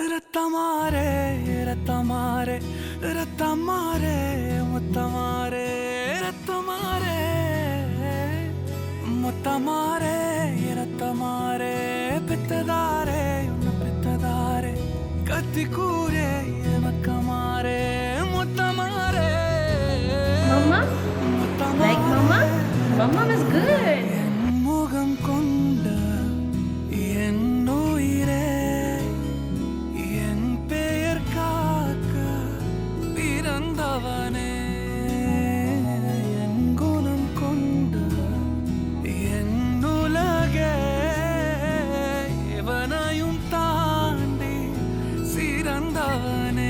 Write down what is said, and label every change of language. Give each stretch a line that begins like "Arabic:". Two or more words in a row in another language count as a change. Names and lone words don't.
Tamil: ரத்தமாரே ரத்தமாரே ரத்தமாரே முத்தமாரே ரத்தமாரே முத்தமாரே ரத்தமாரே பெத்ததாரே உன்னை பெத்ததாரே கத்தி கூரே மக்கமாரே முத்தமாரே
English: Mama? Like mama? Mama was good.
Tamil: முகம் கொண்ட என் உயிரே என் பெயர் காக்க பிறந்தவனே என் குணம் கொண்ட என் உலகே எவனையும் தாண்டி சிறந்தவன்